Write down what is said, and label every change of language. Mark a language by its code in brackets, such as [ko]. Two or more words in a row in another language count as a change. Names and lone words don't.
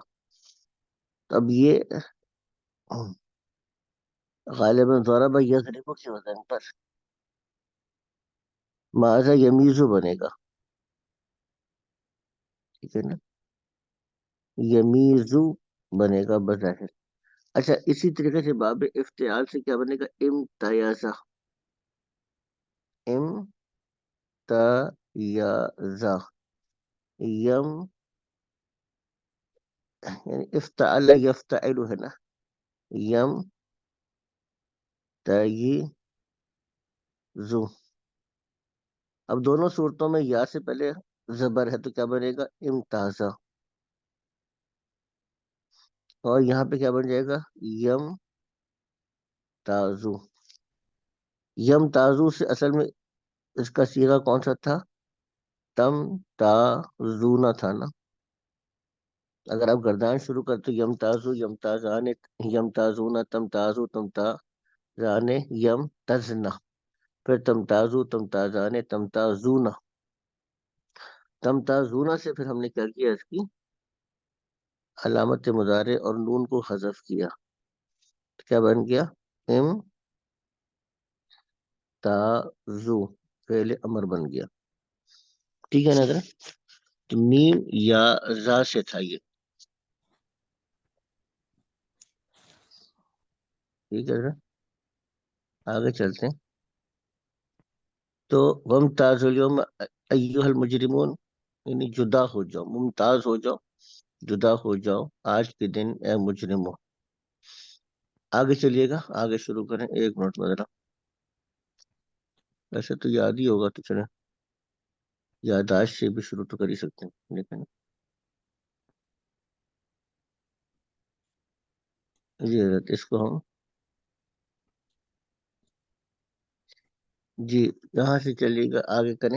[ur] اب یہ غالباً [ar] ضرب یضرب [ur] کے وزن پر [ar] ماذا یمیزو [ur] بنے گا. ٹھیک ہے نا, یمیزو بنے گا بظاہر. اچھا اسی طریقے سے باب افتعال سے کیا بنے گا, امتیازا. امتیازا یم, یعنی افتعل یفتعل ہے نا, یم تیزو. اب دونوں صورتوں میں یا سے پہلے زبر ہے تو کیا بنے گا, امتازا. اور یہاں پہ کیا بن جائے گا, [ar] یم تازو. یم تازو سے اصل میں اس کا صیغہ کون سا تھا, تم تازون تھا نا. [ur] اگر آپ گردان شروع کرتے [ar] یم تازو یم تازان یم تازون تم تازو تم تازان یم تزنا. پھر تم تازو تم تازان تم تازون. [ur] تم تازونا سے پھر ہم نے کیا کیا اس کی علامت مضارع اور نون کو حذف کیا. کیا بن گیا؟ [ar] ام تازو [ur] فعل امر بن گیا. ٹھیک ہے نا حضرت؟ تو میم یا زا سے تھا یہ. ٹھیک ہے حضرت، آگے چلتے ہیں. [ar] تو ومتاز اليوم ایھا المجرمون، [ur] یعنی جدا ہو جاؤ، ممتاز ہو جاؤ، جدا ہو جاؤ آج کے دن اے مجرموں. آگے چلیے گا، آگے شروع کریں. ایک منٹ میں ذرا، ویسے تو یاد ہی ہوگا تو چلیں یادداشت سے بھی شروع تو کر ہی سکتے ہیں، لیکن جی حضرت اس کو ہم جی یہاں سے چلیے گا، آگے کریں.